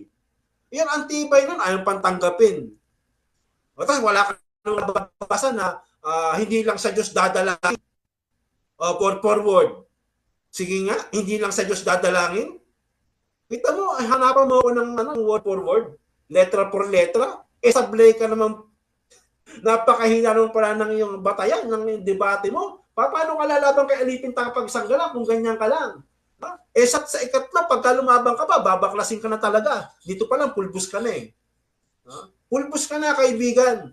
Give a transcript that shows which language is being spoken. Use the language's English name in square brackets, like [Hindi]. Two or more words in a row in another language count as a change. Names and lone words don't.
[Filipino] Yan ang tibay nun, ayaw pantanggapin. Tapos wala ka nang nababasa na hindi lang sa Diyos dadalangin. Forward. Sige nga, hindi lang sa Diyos dadalangin. Kita mo, hanapan mo ako ng [English] word for word, [Spanish] letra por letra. [Filipino] Sablay ka naman, napakahina naman pala ng iyong batayan, ng debate mo. Paano ka lalaban kay Alipin Tagapagsanggalang kung ganyan ka lang? Sa ikatlo, pagka lumabang ka pa, babaklasin ka na talaga. Dito pa lang, pulbus ka na eh. Pulbus ka na, kaibigan.